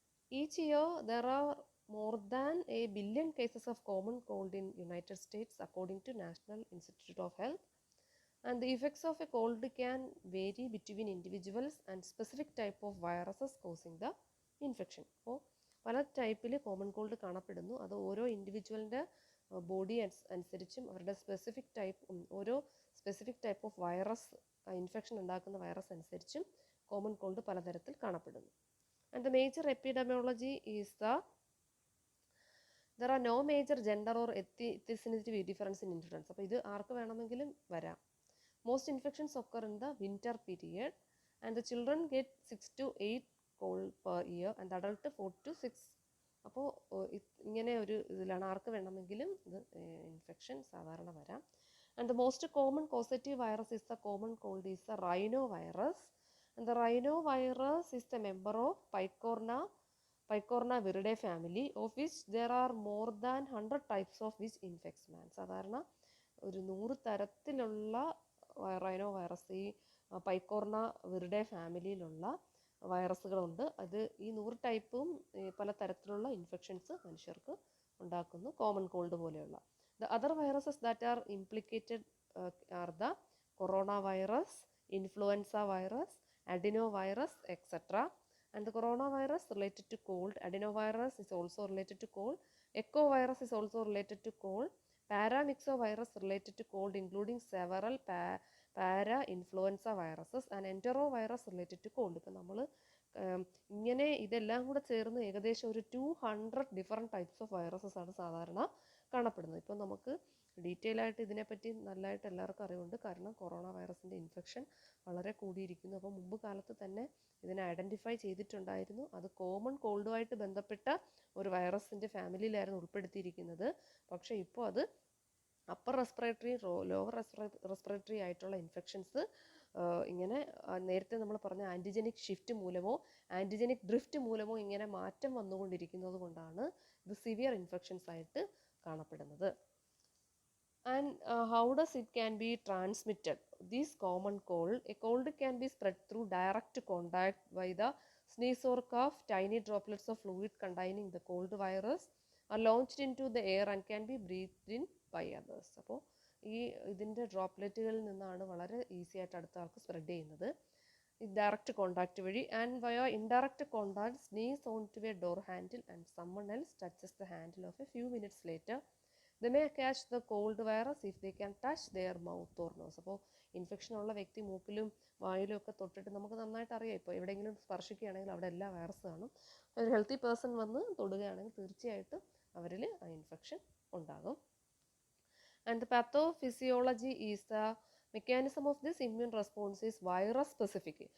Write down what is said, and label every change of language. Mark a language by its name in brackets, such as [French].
[English] Each year there are more than 1 billion cases of common cold in United States according to National Institute of Health. And the effects of a cold can vary between individuals and specific type of viruses causing the infection. [Malayalam] അപ്പോൾ പല ടൈപ്പിൽ common called കാണപ്പെടുന്നു. അത് ഓരോ ഇൻഡിവിജ്വലിൻ്റെ body അനുസരിച്ചും അവരുടെ ഓരോ specific type of virus, infection ഉണ്ടാക്കുന്ന വൈറസ് അനുസരിച്ചും കോമൺ കോൾഡ് പലതരത്തിൽ കാണപ്പെടുന്നു. [English] And the major epidemiology is there are no major gender or ethnicity difference in influenza. [Malayalam] അപ്പോൾ ഇത് ആർക്ക് വേണമെങ്കിലും വരാം. [English] Most infections occur in the winter period and the children get 6 to 8 cold per year and adult 4 to 6. [Malayalam] അപ്പോൾ ഇങ്ങനെ ഒരു ഇതിലാണ് ആർക്ക് വേണമെങ്കിലും ഇത് ഇൻഫെക്ഷൻ സാധാരണ വരാം. [English] And the most common causative virus is the common cold is the rhinovirus. And the rhinovirus is the member of Picorna picornaviridae family of which there are more than 100 types of which infects man. [Malayalam] സാധാരണ ഒരു 100 തരത്തിലുള്ള rhino virus ഈ പൈക്കോർണ viride ഫാമിലിയിലുള്ള വൈറസുകളുണ്ട്. അത് ഈ 100 ടൈപ്പും പല തരത്തിലുള്ള infections മനുഷ്യർക്ക് ഉണ്ടാക്കുന്നു, കോമൺ കോൾഡ് പോലെയുള്ള. [English] The other viruses that are implicated are the corona virus, influenza virus, adenovirus, etc. And the coronavirus related to cold. Adenovirus is also related to cold. Echovirus is also related to cold. Paramyxovirus related to cold, including several para-influenza viruses, and enterovirus related to cold. [Malayalam] ഇപ്പം നമ്മൾ ഇങ്ങനെ ഇതെല്ലാം കൂടെ ചേർന്ന് ഏകദേശം ഒരു 200 different types of viruses ആണ് സാധാരണ കാണപ്പെടുന്നത്. ഇപ്പം നമുക്ക് ഡീറ്റെയിൽ ആയിട്ട് ഇതിനെപ്പറ്റി നല്ലതായിട്ട് എല്ലാവർക്കും അറിവുണ്ട്. കാരണം കൊറോണ വൈറസിൻ്റെ ഇൻഫെക്ഷൻ വളരെ കൂടിയിരിക്കുന്നു. അപ്പോൾ മുമ്പ് കാലത്ത് തന്നെ ഇതിനെ ഐഡൻറ്റിഫൈ ചെയ്തിട്ടുണ്ടായിരുന്നു. അത് കോമൺ കോൾഡുമായിട്ട് ബന്ധപ്പെട്ട ഒരു വൈറസിൻ്റെ ഫാമിലിയിലായിരുന്നു ഉൾപ്പെടുത്തിയിരിക്കുന്നത്. പക്ഷേ ഇപ്പോൾ അത് അപ്പർ റെസ്പിറേറ്ററി, ലോവർ റെസ്പിറേറ്ററി ആയിട്ടുള്ള ഇൻഫെക്ഷൻസ് ഇങ്ങനെ നേരത്തെ നമ്മൾ പറഞ്ഞ ആൻറ്റിജനിക് ഷിഫ്റ്റ് മൂലമോ ആൻറ്റിജനിക് ഡ്രിഫ്റ്റ് മൂലമോ ഇങ്ങനെ മാറ്റം വന്നുകൊണ്ടിരിക്കുന്നത് കൊണ്ടാണ് ഇത് സിവിയർ ഇൻഫെക്ഷൻസ് ആയിട്ട് കാണപ്പെടുന്നത്. [English] And how does it can be transmitted? This common cold, a cold can be spread through direct contact by the sneeze or cough. Tiny droplets of fluid containing the cold virus are launched into the air and can be breathed in by others. [Malayalam] അപ്പോൾ ഇതിൻ്റെ ഡ്രോപ്ലെറ്റുകളിൽ നിന്നാണ് വളരെ easy ആയിട്ട് അടുത്ത ആൾക്ക് spread ചെയ്യുന്നത്. Direct contact വഴി. [English] And via indirect contact sneeze on to a door handle and someone else touches the handle of a few minutes later. They may catch the cold virus if they can touch their mouth or nose. [Malayalam] അപ്പോൾ infection ഉള്ള വ്യക്തി മൂക്കിലും വായിലും ഒക്കെ തൊട്ടിട്ട് നമുക്ക് നന്നായിട്ട് അറിയാം. ഇപ്പോൾ എവിടെയെങ്കിലും സ്പർശിക്കുകയാണെങ്കിൽ അവിടെ എല്ലാ വൈറസ് കാണും. ഒരു ഹെൽത്തി പേഴ്സൺ വന്ന് തൊടുകയാണെങ്കിൽ തീർച്ചയായിട്ടും അവരിൽ ആ ഇൻഫെക്ഷൻ ഉണ്ടാകും. [English] And the pathophysiology is the mechanism of this immune response is virus specific.